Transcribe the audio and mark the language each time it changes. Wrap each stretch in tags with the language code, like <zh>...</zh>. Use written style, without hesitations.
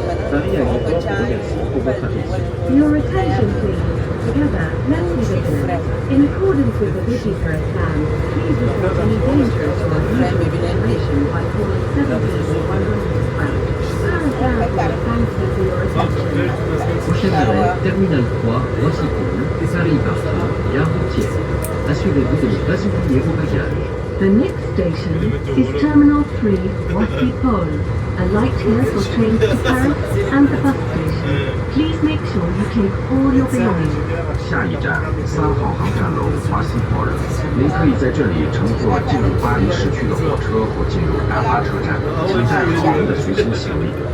<fr>Paris Aéroport vous remercie pour votre attention.</fr> <en>Your attention, please. Together, let's be vigilant. In accordance with the Vigifaret plan, please report any dangerous or unusual situation by calling 17112. Thank you for your attention.</en> <fr>Prochaine arrêt, Terminal 3, Roissy-Pôle, Paris Parcours, Gare routière. Assurez-vous de ne pas oublier vos bagages.</fr> <en>The next station is Terminal 3, Roissy Pole, a light here for trains to Paris and the bus station. Please make sure you take all your belongings.</en> <zh>下一站3号航站楼华西坡人，您可以在这里乘坐进入巴黎市区的火车或进入大巴车站，请带好您的随身行李。</zh>